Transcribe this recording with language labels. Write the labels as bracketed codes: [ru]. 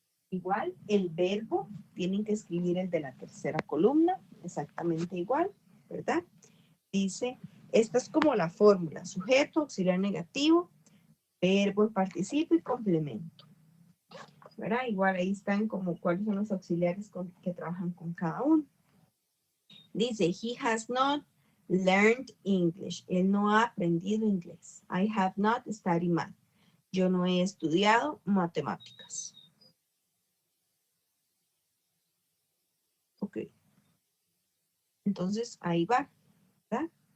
[es] Igual, el verbo, tienen que escribir el de la tercera columna, exactamente igual, ¿verdad? Dice, esta es como la fórmula, sujeto, auxiliar negativo, verbo en participio y complemento. ¿Verdad? Igual ahí están como cuáles son los auxiliares que trabajan con cada uno. Dice, [en] he has not learned English. [es] Él no ha aprendido inglés. [en] I have not studied math. [es] Yo no he estudiado matemáticas. Ok. Entonces, ahí va, ¿verdad?